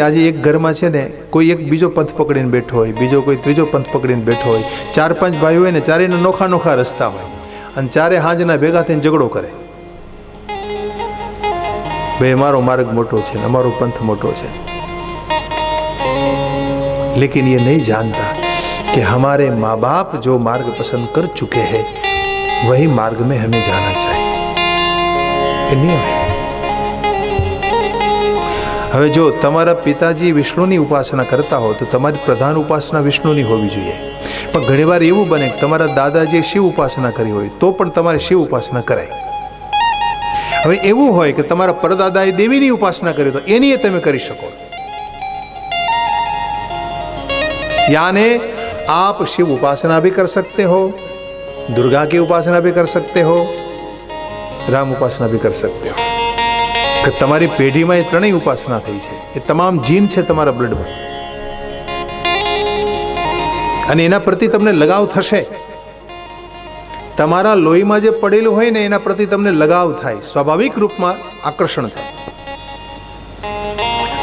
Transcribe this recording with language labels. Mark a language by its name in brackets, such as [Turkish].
[Gujarati] આજે એક ઘરમાં છે ને કોઈ એક બીજો પંથ પકડીને બેઠો હોય, બીજો કોઈ ત્રીજો પંથ પકડીને બેઠો હોય, 4-5 ભાઈઓ હોય ને, ચારેયના નોખા નોખા રસ્તા હોય, અને ચારે હાંજના ભેગા થઈને ઝઘડો કરે, ભાઈ અમારો માર્ગ મોટો છે ને અમારો પંથ મોટો છે. [Hindi] लेकिन ये नहीं जानता कि हमारे माँ बाप जो मार्ग पसंद कर चुके हैं वही मार्ग में हमें जाना चाहिए. ये नियम है. [Gujarati] હવે જો તમારા પિતાજી વિષ્ણુની ઉપાસના કરતા હો તો તમારી પ્રધાન ઉપાસના વિષ્ણુની હોવી જોઈએ. પણ ઘણીવાર એવું બને કે તમારા દાદાજીએ શિવ ઉપાસના કરી હોય તો પણ તમારે શિવ ઉપાસના કરાય. હવે એવું હોય કે તમારા પરદાદાએ દેવીની ઉપાસના કરી તો એની તમે કરી શકો. [Hindi] यानी आप शिव उपासना भी कर सकते हो, दुर्गा की उपासना भी कर सकते हो, राम उपासना भी कर सकते हो. [Gujarati] कि તમારી પેઢીમાં એ ત્રણેય ઉપાસના થઈ છે, એ તમામ જીન છે તમારા બ્લડમાં, અને એના પ્રતિ તમને લગાવ થશે. તમારા લોહીમાં જે પડેલું હોય ને એના પ્રતિ તમને લગાવ થાય, સ્વાભાવિક રૂપમાં આકર્ષણ થાય.